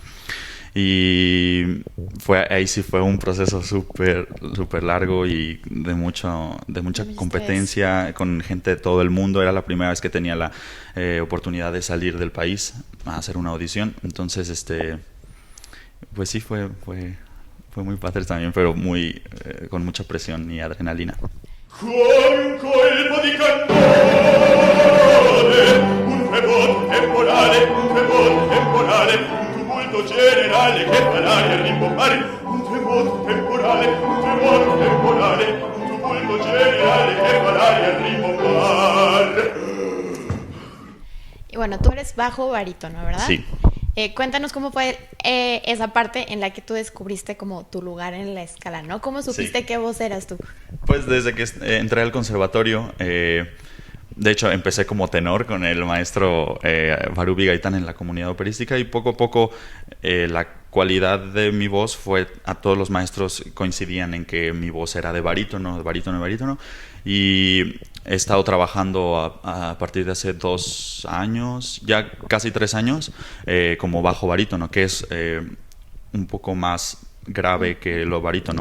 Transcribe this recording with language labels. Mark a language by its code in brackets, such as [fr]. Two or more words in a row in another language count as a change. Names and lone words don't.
[es] Y ahí sí fue un proceso súper largo y de mucha competencia con gente de todo el mundo. Era la primera vez que tenía la oportunidad de salir del país a hacer una audición. Entonces, pues sí, fue muy padre también, pero con mucha presión y adrenalina. [it] Con un colpo di cannone, un temporale, un tumulto generale che fa l'aria rimbombare. Un tremor temporale, un tumulto generale che fa l'aria rimbombare. [es] Y bueno, tú eres bajo barítono, ¿verdad? Sí. Cuéntanos cómo fue esa parte en la que tú descubriste como tu lugar en la escala, ¿no? ¿Cómo supiste qué voz eras tú? Pues desde que entré al conservatorio, de hecho empecé como tenor con el maestro Barubi Gaitán en la comunidad operística y poco a poco la cualidad de mi voz fue, a todos los maestros coincidían en que mi voz era de barítono, de barítono, de barítono, y he estado trabajando a partir de hace 2 años, ya casi 3 años, como bajo barítono, que es un poco más grave que lo barítono.